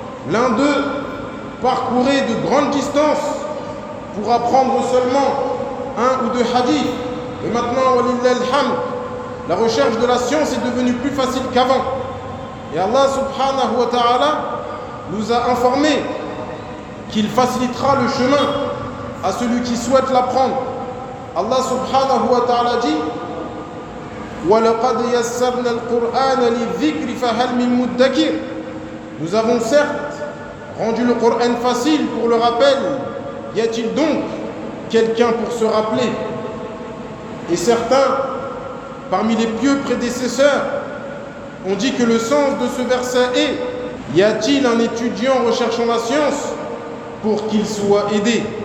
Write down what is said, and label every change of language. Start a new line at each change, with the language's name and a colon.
French: L'un d'eux parcourait de grandes distances pour apprendre seulement un ou deux hadiths. Mais maintenant, walillahilhamd, la recherche de la science est devenue plus facile qu'avant. Et Allah subhanahu wa ta'ala nous a informé qu'il facilitera le chemin à celui qui souhaite l'apprendre.
Arabic: Allah subhanahu wa ta'ala dit: وَلَقَدْ يَسَّرْنَا الْقُرْآنَ لِلذِّكْرِ فَهَلْ مِنْ مُدَّكِرٍ.
French: Nous avons certes rendu le Coran facile pour le rappel. Y a-t-il donc quelqu'un pour se rappeler? Et certains, parmi les pieux prédécesseurs, on dit que le sens de ce verset est: y a-t-il un étudiant recherchant la science pour qu'il soit aidé?